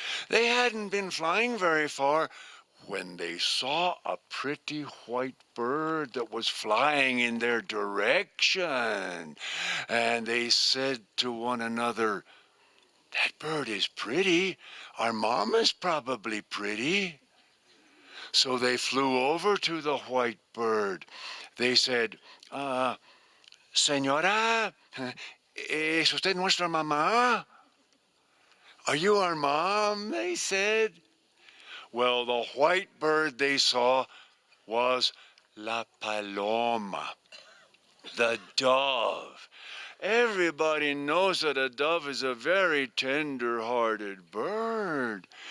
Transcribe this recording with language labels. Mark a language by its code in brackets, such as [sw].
[en] They hadn't been flying very far when they saw a pretty white bird that was flying in their direction. And they said to one another, that bird is pretty. Our mom is probably pretty. So they flew over to the white bird. They said, [es] Señora, ¿es usted nuestra mamá? [en] Are you our mom? They said. Well, the white bird they saw was la paloma, the dove. Everybody knows that a dove is a very tender-hearted bird.